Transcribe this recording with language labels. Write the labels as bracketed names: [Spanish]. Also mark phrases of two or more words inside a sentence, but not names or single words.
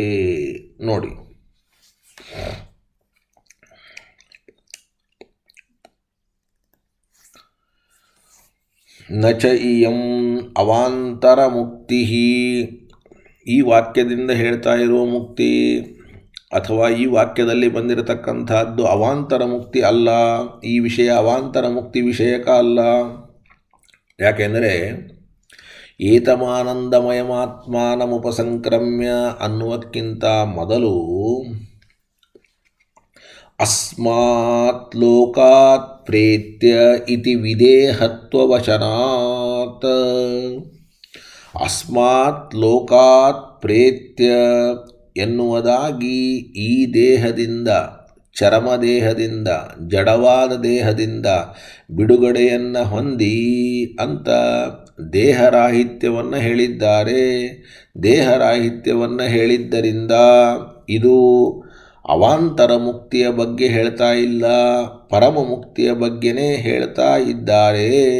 [Kannada] ನೋಡಿ, [Sanskrit] ನ ಚ ಇಯಂ ಅವಾಂತರ ಮುಕ್ತಿ, [Kannada] ಈ ವಾಕ್ಯದಿಂದ ಹೇಳ್ತಾ ಇರುವ ಮುಕ್ತಿ ಅಥವಾ ಈ ವಾಕ್ಯದಲ್ಲಿ ಬಂದಿರತಕ್ಕಂಥದ್ದು ಅವಾಂತರ ಮುಕ್ತಿ ಅಲ್ಲ, ಈ ವಿಷಯ ಅವಾಂತರ ಮುಕ್ತಿ ವಿಷಯಕ ಅಲ್ಲ. [Sanskrit] ಯಾಕೆಂದರೆ ಏತಮಾನಂದಮಯಮಾತ್ಮಾನಮುಪಸಂಕ್ರಮ್ಯ [Kannada] ಅನ್ನುವಕ್ಕಿಂತ ಮೊದಲು [Sanskrit] ಅಸ್ಮಾತ್ ಲೋಕಾತ್ ಪ್ರೇತ್ಯ ಇತಿ ವಿದೇಹತ್ವವಚನಾತ್. ಅಸ್ಮಾತ್ ಲೋಕಾತ್ ಪ್ರೇತ್ಯ [Kannada] ಎನ್ನುವುದಾಗಿ ಈ ದೇಹದಿಂದ, ಚರಮದೇಹದಿಂದ, ಜಡವಾದ ದೇಹದಿಂದ ಬಿಡುಗಡೆಯನ್ನು ಹೊಂದಿ ಅಂತ ದೇಹರಾಹಿತ್ಯವನ್ನು ಹೇಳಿದ್ದಾರೆ. ದೇಹರಾಹಿತ್ಯವನ್ನು ಹೇಳಿದ್ದರಿಂದ ಇದು ಅವಾಂತರ ಮುಕ್ತಿಯ ಬಗ್ಗೆ ಹೇಳ್ತಾ ಇಲ್ಲ, ಪರಮ ಮುಕ್ತಿಯ ಬಗ್ಗೆನೇ ಹೇಳ್ತಾ ಇದ್ದಾರೆ.